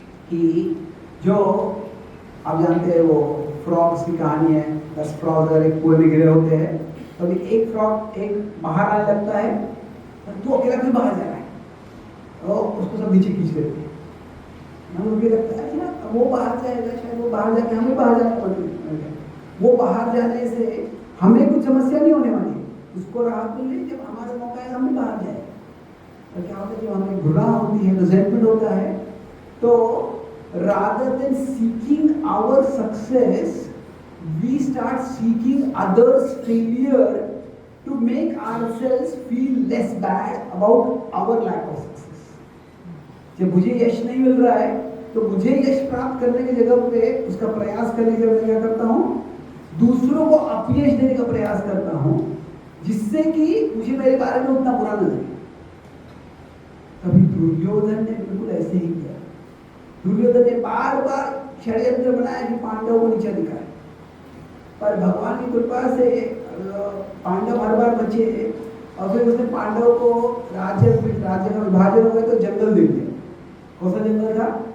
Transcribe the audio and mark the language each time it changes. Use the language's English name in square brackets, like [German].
[Hindi] कि जो आप जानते हैं वो फ्रॉग्स की कहानी है, 10 फ्रॉग अगर एक कुएं में गिरे होते हैं, तो अभी एक फ्रॉग बाहर आने लगता है, तो अकेला भी बाहर जा रहा है, तो उसको सब नीचे खींच लेते हैं। मुझे लगता है ना वो बाहर जाएगा, शायद वो बाहर जाके हमें बाहर जाना पड़ेगा, वो बाहर जाने से हमें कुछ समस्या नहीं होने वाली, उसको राहत मिल रही, जब हमारा मौका है हम भी बाहर जाए। तो क्या होता है, जो हमें घृणा होती है, रिजेंटमेंट होता है, तो [English] rather than seeking our success, we start seeking others' failure to make ourselves feel less bad about our lack of success. [Hindi] जब मुझे यश नहीं मिल रहा है तो मुझे यश प्राप्त करने की जगह पे उसका प्रयास करने की जगह मैं क्या करता हूँ, दूसरों को अपयश देने का प्रयास करता हूँ, जिससे कि मुझे मेरे बारे में उतना बुरा न लगे। कभी दुर्योधन ने बिल्कुल ऐसे ही किया। दुर्योधन ने बार बार षड्यंत्र बनाया कि पांडवों को नीचा दिखाए, पर भगवान की कृपा से पांडव हर बार बचे, और फिर उसने पांडवों को राज्य का विभाजन हो गया तो जंगल दे दिया। कौन सा जंगल था?